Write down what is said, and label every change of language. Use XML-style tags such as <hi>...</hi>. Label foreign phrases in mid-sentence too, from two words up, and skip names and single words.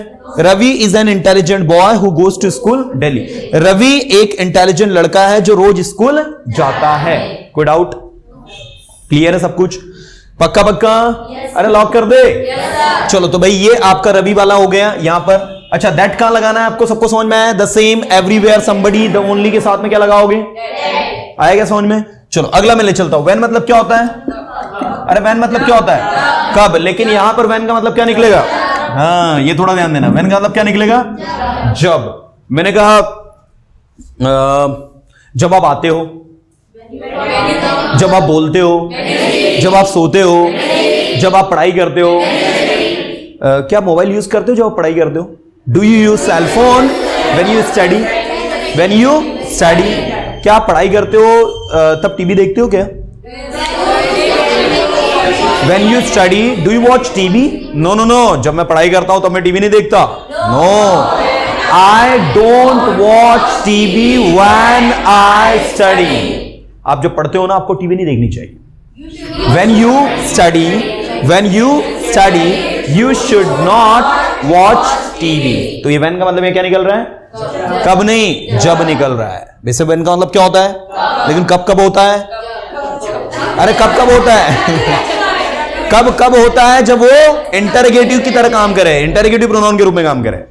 <en>Ravi is an intelligent boy who goes to school daily.</en> <hi>रवि एक इंटेलिजेंट लड़का है जो रोज स्कूल जाता है। कोई डाउट? क्लियर है सब कुछ? पक्का पक्का? अरे लॉक कर दे। चलो तो भाई ये आपका रवि वाला हो गया यहां पर। अच्छा दैट कहां लगाना है आपको? सबको समझ में आया?</hi> <en>the same, everywhere, somebody, the only</en> <hi>के साथ में क्या लगाओगे? आएगा समझ में? चलो अगला मैं ले चलता हूं। वैन मतलब क्या होता है? अरे वैन मतलब क्या होता है? कब। लेकिन यहां पर वैन का मतलब क्या निकलेगा? हाँ, ये थोड़ा ध्यान देना। वैन का मतलब क्या निकलेगा? जब। मैंने कहा जब आप आते हो, जब आप बोलते हो, जब आप सोते हो, जब आप पढ़ाई करते हो। क्या मोबाइल यूज करते हो जब आप पढ़ाई करते हो?</hi> <en>Do you use cell phone when you study? when you study.</en> <hi>क्या आप पढ़ाई करते हो तब टीवी देखते हो क्या?</hi> <en>When you study, do you watch TV? No, no, no.</en> <hi>जब मैं पढ़ाई करता हूं तब मैं टीवी नहीं देखता।</hi> <en>No, I don't watch TV when I study.</en> <hi>आप जब पढ़ते हो ना आपको टीवी नहीं देखनी चाहिए।</hi> <en>When you study, you should not watch TV.</en> <hi>तो ये when का मतलब ये क्या निकल रहा है? कब नहीं, जब निकल रहा है। वैसे when का मतलब क्या होता है? लेकिन कब कब होता है? अरे कब कब होता है? कब कब होता है? जब वो इंटरोगेटिव की तरह काम करे,</hi> <en>interrogative pronoun</en> <hi>के रूप में काम करे।</hi>